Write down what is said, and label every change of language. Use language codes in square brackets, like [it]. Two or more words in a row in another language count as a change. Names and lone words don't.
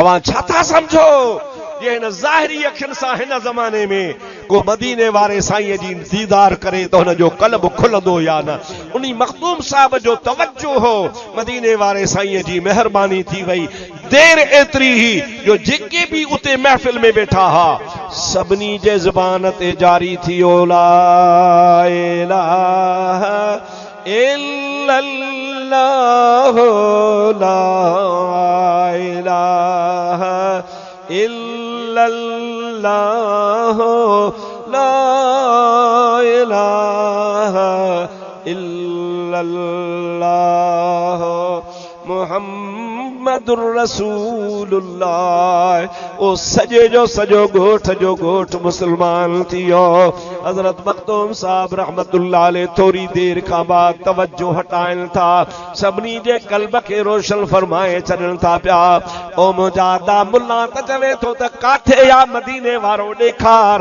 [sd] अवां छा था समझो ये हिन ज़ाहिरी अखियुनि सां हिन ज़माने में को मदीने वारे साईं जी दीदार करे तो हुन जो कल्ब खुलंदो या न? उन्हीं मखदूम साहब जो तवज्जो हो, मदीने वारे साईं जी मेहरबानी थी वई। देर एतिरी ही जो जेके भी उते महफिल में बैठा हा सभिनी जे ज़बान ते जारी थियो ला [ar] إله إلا الله لا إله إلا الله لا إله إلا الله محمد رسول الله. [sd] ओ सजे जो सजो गोठ मुसलमान थियो। हजरत मखदूम साहब [ar] رحمة الله عليه [sd] थोड़ी देर खां बाद तवज्जो हटाइण था, सभिनी जे कल्ब खे रोशन फरमाए छॾण था पिया। ओ मुजादा मुल्ला त चवे थो त काथे या मदीने वारो ॾेखार।